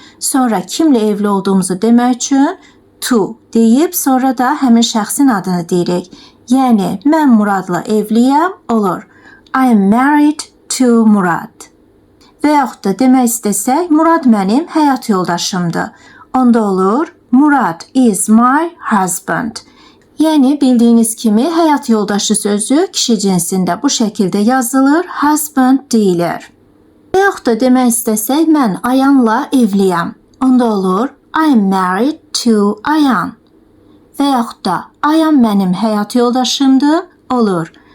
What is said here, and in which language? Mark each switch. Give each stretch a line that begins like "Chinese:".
Azerbaijani: Sonra kimlə evli olduğumuzu demək üçün to deyib, sonra da həmin şəxsin adını deyirik. Yəni, mən Muradla evliyəm, olur.
English: I am married to Murad.
Azerbaijani: Və yaxud da demək istəsək, Murad mənim həyat yoldaşımdır. Onda olur,
English: Murad is my husband.
Azerbaijani: Yəni, bildiyiniz kimi, həyat yoldaşı sözü kişi cinsində bu şəkildə yazılır, husband deyilir. Və yaxud da demək istəsək, mən Ayanla evliyəm. Onda olur,
English: I am married to Ayan.
Azerbaijani: Və yaxud da Ayan mənim həyat yoldaşımdır, olur.